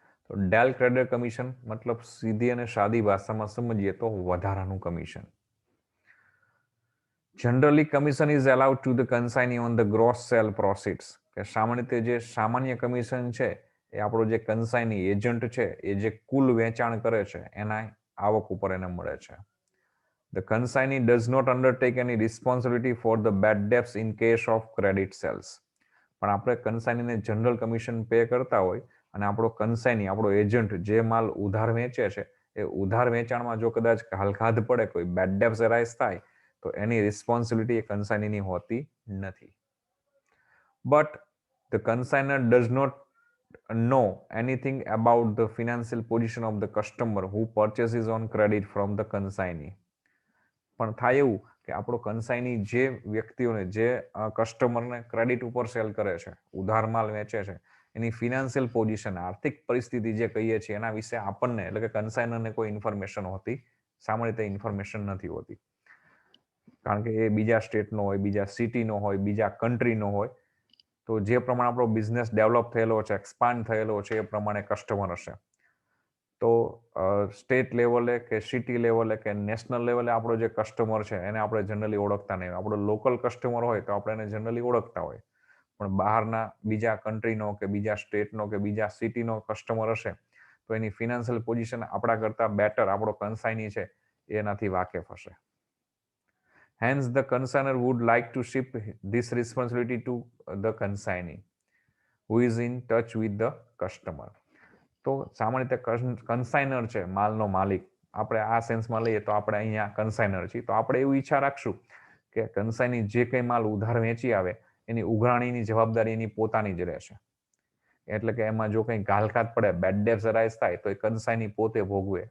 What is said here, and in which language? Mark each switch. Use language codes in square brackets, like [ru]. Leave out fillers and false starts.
[gu] તો del credit commission મતલબ સીધી અને સાદી ભાષામાં સમજીએ તો વધારાનું commission. [en] Generally commission is allowed to the consignee on the gross sale proceeds. [gu] કે સામાન્ય રીતે જે સામાન્ય કમિશન છે એ આપણો જે કન્સાઇની એજન્ટ છે એ જે કુલ વેચાણ કરે છે એના આવક ઉપર એને મળે છે. [en] The consignee does not undertake any responsibility for the bad debts in case of credit sales. [gu] પણ આપણે કન્સાઇનીને જનરલ કમિશન પે કરતા હોય અને આપણો કન્સાઇની, આપણો એજન્ટ જે માલ ઉધાર વેચે છે એ ઉધાર વેચાણમાં જો કદાચ હલકાદ પડે, કોઈ બેડ ડેબ્સ અરાઇઝ થાય, તો એની રિસ્પોન્સિબિલિટી એ કન્સાઇનીની હોતી નથી. [en] But the consigner does not know anything about the financial position of the customer who purchases on credit from the consignee. [gu] પણ થાય એવું કે આપણો કન્સાઇની જે વ્યક્તિઓને, જે કસ્ટમરને ક્રેડિટ ઉપર સેલ કરે છે, ઉધાર માલ વેચે છે, એની ફિનાન્શિયલ પોઝિશન, આર્થિક પરિસ્થિતિ જે કહીએ છીએ એના વિશે આપણને એટલે કે કન્સાઇનરને કોઈ ઇન્ફોર્મેશન હોતી, સામાન્ય રીતે ઇન્ફોર્મેશન નથી હોતી. કારણ કે એ બીજા સ્ટેટનો હોય, બીજા સિટીનો હોય, બીજા કન્ટ્રીનો હોય, તો જે પ્રમાણે આપણો બિઝનેસ ડેવલપ થયેલો છે, એક્સપાન્ડ થયેલો છે, એ પ્રમાણે કસ્ટમર હશે. તો સ્ટેટ લેવલે કે સિટી લેવલે કે નેશનલ લેવલે આપણો જે કસ્ટમર છે એને આપણે જનરલી ઓળખતા નહીં. આપણો લોકલ કસ્ટમર હોય તો આપણે એને જનરલી ઓળખતા હોય, પણ બહારના બીજા કન્ટ્રીનો કે બીજા સ્ટેટનો કે બીજા સિટીનો કસ્ટમર હશે તો એની ફિનાન્શિયલ પોઝિશન આપણા કરતાં બેટર આપણો કન્સાઇની છે એનાથી વાકેફ હશે. [en] Hence, the consigner would like to shift this responsibility to the consignee, who is in touch with the customer. [gu] તો સામાન્ય રીતે કન્સાઇનર છે માલનો માલિક. આપણે આ સેન્સમાં લઈએ તો આપણે અહીંયા કન્સાઇનર છીએ, તો આપણે એવું ઈચ્છા રાખશું કે કન્સાઇની જે કંઈ માલ ઉધાર વેચી આવે એની ઉઘરાણીની જવાબદારી એની પોતાની જ રહેશે. એટલે કે એમાં જો કંઈ ઘાલખાત પડે, બેડ ડેબ્સ અરાઇઝ થાય તો એ કન્સાઇની પોતે ભોગવે.